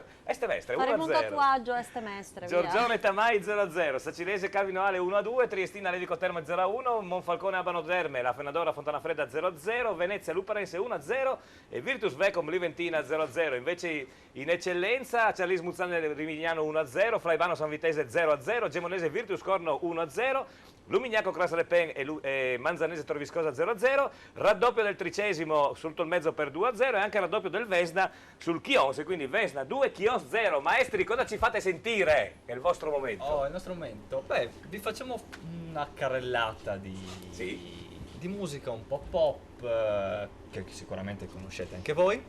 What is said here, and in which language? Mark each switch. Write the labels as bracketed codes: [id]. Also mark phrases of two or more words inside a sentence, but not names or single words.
[it] Este Mestre 1-0. Faremo un tatuaggio Este Mestre, via. Giorgione Tamai 0-0, Sacilese Calvino Ale 1-2, Triestina Levico Terme 0-1, Monfalcone Abano Terme, La Fenadora Fontana Fredda 0-0, Venezia Luparense 1-0 e Virtus Vecom Liventina 0-0. Invece in eccellenza Cialis Muzzane Rimignano 1-0, Fraibano San Vitese 0-0, Gemonese Virtus Corno 1-0, Lumignaco Cras Le Pen e Manzanese Torviscosa 0-0, raddoppio del Tricesimo sotto il mezzo per 2-0 e anche raddoppio del Vesna sul Chions, quindi Vesna 2, Chions 0. Maestri, cosa ci fate sentire? È il vostro momento. Oh, il nostro momento? Beh, vi facciamo una carrellata di musica un po' pop, che sicuramente conoscete anche voi.